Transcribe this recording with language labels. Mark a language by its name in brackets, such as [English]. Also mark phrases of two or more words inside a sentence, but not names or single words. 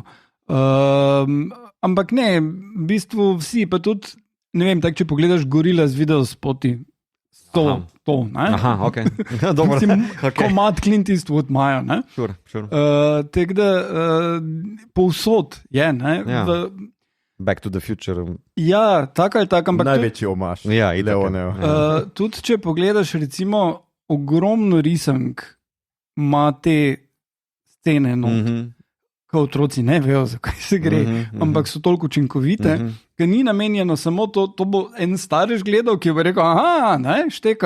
[Slovenian] Ampak ne, v bistvu vsi, pa tudi, ne vem, tak, če pogledaš gorila z videospoti, to, ne? Aha, ok. Dobro. Komad Clint Eastwood imajo, ne? Sure. Tako da povsod je, ne? Ja. Back to the Future. Ja, tako ali tako, ampak največji omaž. Ja, Leonev. tudi če pogledaš, recimo, ogromno risank ima te scene, ko otroci ne vejo, zakaj se gre, ampak so toliko učinkovite, ker ni namenjeno samo to bo en starš gledal, ki bo rekel, aha, ne, štekam.